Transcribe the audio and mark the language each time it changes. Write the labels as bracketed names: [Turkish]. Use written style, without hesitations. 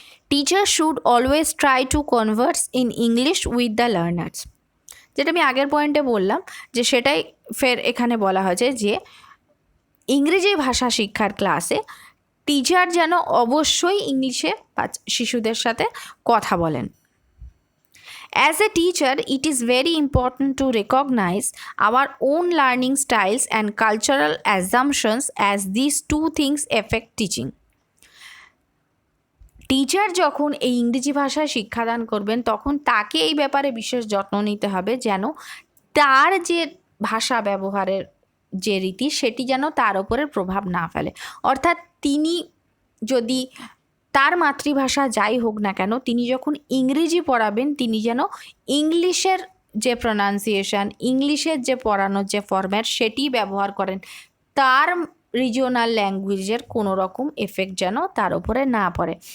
[English] Teacher should always try to converse in English with the learners. [Bangla] যেটা আমি আগের পয়েন্টে বললাম যে সেটাই ফের এখানে বলা হয়েছে যে ইংরেজি ভাষা শিক্ষার ক্লাসে টিচার যেন অবশ্যই ইংলিশে শিশুদের সাথে কথা বলেন। [English] As a teacher, it is very important to recognize our own learning styles and cultural assumptions as these two things affect teaching. [Bangla] Teacher যখন এই ইংরেজি ভাষায় শিক্ষাদান করবেন তখন তাকে এই ব্যাপারে বিশেষ যত্ন নিতে হবে যেন তার যে ভাষা ব্যবহারের যে রীতি সেটি যেন তার ওপরে প্রভাব না ফেলে। অর্থাৎ তিনি যদি তার মাতৃভাষা যাই হোক না কেন তিনি যখন ইংরেজি পড়াবেন তিনি যেন ইংলিশের যে প্রনাউন্সিয়েশন, ইংলিশের যে পড়ানোর যে ফরম্যাট সেটি ব্যবহার করেন, তার রিজিওনাল ল্যাঙ্গুয়েজের কোনো রকম এফেক্ট যেন তার উপরে না পড়ে।